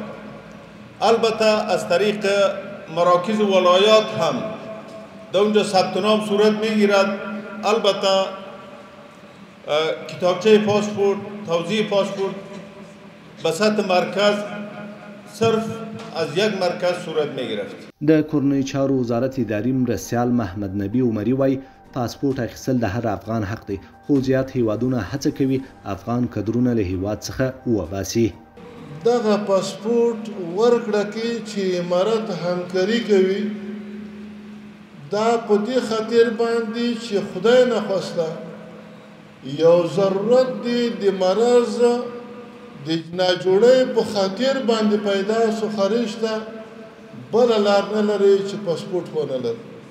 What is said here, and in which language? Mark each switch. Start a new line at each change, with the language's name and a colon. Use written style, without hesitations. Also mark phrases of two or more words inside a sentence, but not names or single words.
Persian: البته از طریق مراکز ولایات هم در اونجا ثبت نام صورت میگیرد. البته کتابچه پاسپورت، توزیع پاسپورت به سطح مرکز صرف از یک مرکز صورت میگرفت.
Pashto: د کورنۍ چارو وزارت اداري مرستیال محمد نبی عمري وایي پاسپورت اخیستل د هر افغان حق دی، خو زیات هیوادونه هڅه کوي افغان کدرونه له هیواد څخه وباسي. دغه پاسپورت ورکړه کې چې امارت همکاري کوي دا په دې خاطر باندې چې
Persian: خدای نخواسته
Pashto: یو ضرورت دی د مرض د ناجوړۍ په خاطر باندې پیدا سو خارج ته بله لار نه لري چې پاسپورت ونه لري